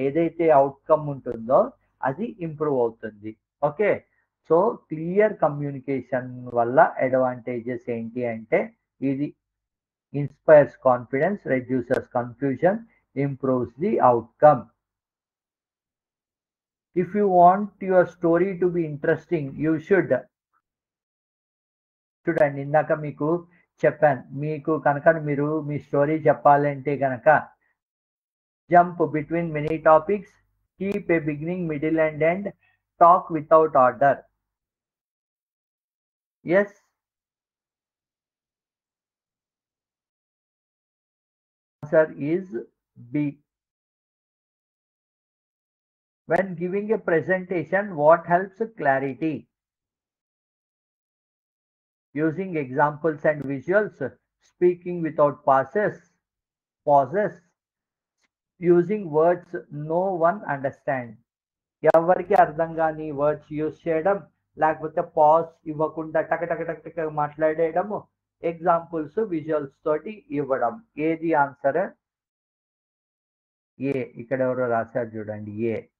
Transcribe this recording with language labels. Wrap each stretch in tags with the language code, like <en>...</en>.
<te>ఏదైతే అవుట్కమ్ ఉంటుందో అది ఇంప్రూవ్ అవుతుంది.</te> <en>okay, so clear communication</en> <te>వల్ల అడ్వాంటేజెస్ ఏంటి అంటే ఇది</te> <en>inspires confidence, reduces confusion, improves the outcome. If you want your story to be interesting, you should.</en> <te>చూడండి, ఇందాక మీకు చెప్పాను, మీకు కనుక మీరు మీ స్టోరీ చెప్పాలంటే కనుక</te> <en>Jump between many topics, keep a beginning, middle and end, talk without order. Yes, answer is B. When giving a presentation, what helps clarity? using examples and visuals, speaking without pauses, using words no one understands.</en> <te>ఎవరికి అర్థం కాని words use చేయడం, లేకపోతే pause ఇవ్వకుండా టక టక టక టక మాట్లాడేయడము, ఎగ్జాంపుల్స్ విజువల్స్ తోటి ఇవ్వడం. ఏది ఆన్సర్? ఏ. ఇక్కడ ఎవరో రాశారు చూడండి, ఏ.</te>